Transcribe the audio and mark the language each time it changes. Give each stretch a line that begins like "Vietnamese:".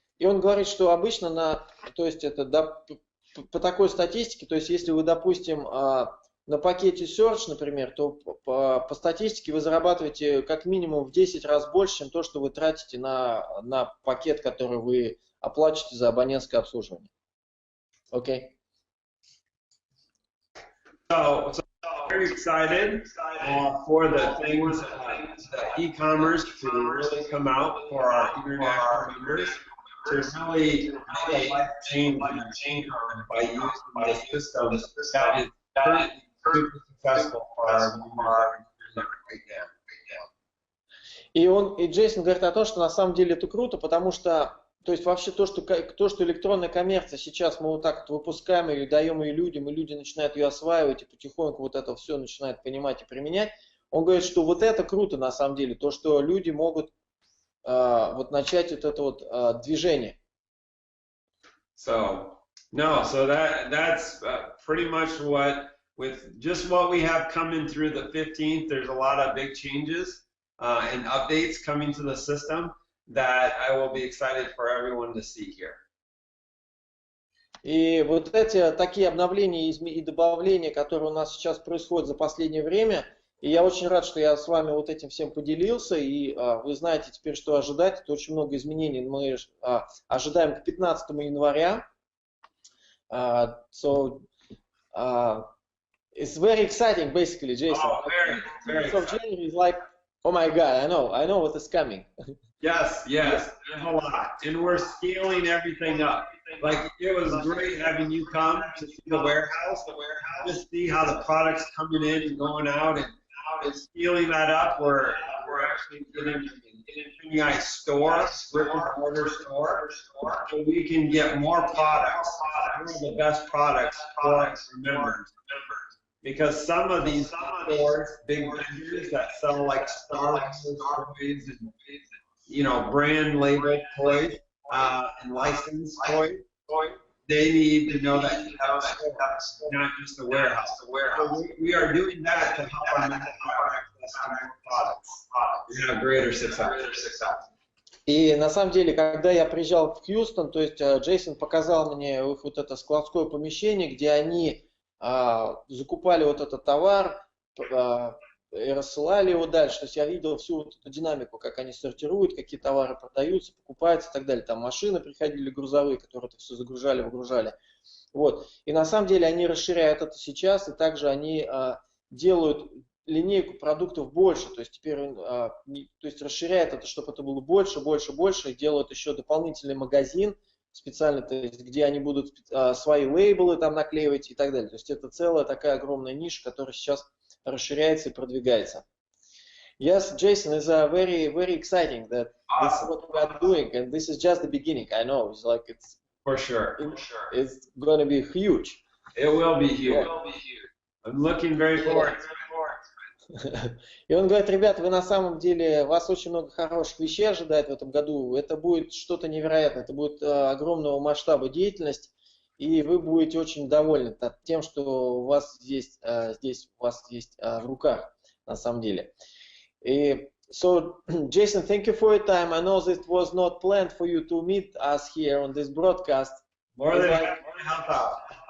Russian: И он говорит, что обычно то есть это по такой статистике, то есть если вы, допустим, на пакете Search, например, то по статистике вы зарабатываете как минимум в 10 раз больше, чем то, что вы тратите на пакет, который вы оплачиваете за абонентское обслуживание. Окей.
English: So very excited for the things, the e-commerce to really come out for our international members, to really make a life change by using this system that is currently super successful for our members right now.
Russian: И Джейсон говорит о том, что на самом деле это круто, потому что, то есть вообще то, что электронная коммерция сейчас мы вот так вот выпускаем ее, даем ее людям, и люди начинают ее осваивать, и потихоньку вот это все начинают понимать и применять, он говорит, что вот это круто на самом деле, то, что люди могут вот начать вот это вот движение.
English: So that's pretty much with just what we have coming through the 15th, there's a lot of big changes and updates coming to the system that I will be excited for everyone to see here.
Russian: И вот эти такие обновления и добавления, которые у нас сейчас происходят за последнее время, и я очень рад, что я с вами вот этим всем поделился, и вы знаете теперь, что ожидать. Это очень много изменений мы ожидаем к 15 января.
English: So it's very exciting, basically, Jason. Oh, very so January is like, oh my God, I know what is coming. Yes, there's a lot, and we're scaling everything up. Like, it was great having you come to see the warehouse, just see how the product's coming in and going out, and scaling that up. We're actually getting an INFINii store, brick-and-mortar store, so we can get more products, one of the best products for our members. Because some of these stores, big vendors that sell like Star Wars toys and, you know, brand label toys and licensed toys, they need to know that you have a store, not just a warehouse. So we are doing that to help our members access to more products. We have greater success.
Russian: И на самом деле, когда я приезжал в Хьюстон, то есть Джейсон показал мне вот это складское помещение, где они закупали вот этот товар и рассылали его дальше. То есть я видел всю вот эту динамику, как они сортируют, какие товары продаются, покупаются и так далее. Там машины приходили грузовые, которые это все загружали, выгружали. Вот. И на самом деле они расширяют это сейчас, и также они делают линейку продуктов больше. То есть теперь расширяют это, чтобы это было больше, и делают еще дополнительный магазин специально, то есть, где они будут свои лейблы там наклеивать и так далее. То есть это целая такая огромная ниша, которая сейчас расширяется и продвигается.
English: Yes, Jason, is very, very exciting that this is what we are doing, and this is just the beginning. I know, it's like it's for sure. It's going to be huge. It will be huge. I'm looking very forward.
Russian: И он говорит, ребята, вы на самом деле, вас очень много хороших вещей ожидает в этом году. Это будет что-то невероятное, это будет огромного масштаба деятельность, и вы будете очень довольны тем, что у вас здесь у вас есть в руках, на самом деле.
English: И, so, Jason, thank you for your time. I know this was not planned for you to meet us here on this broadcast. More than happy to help out.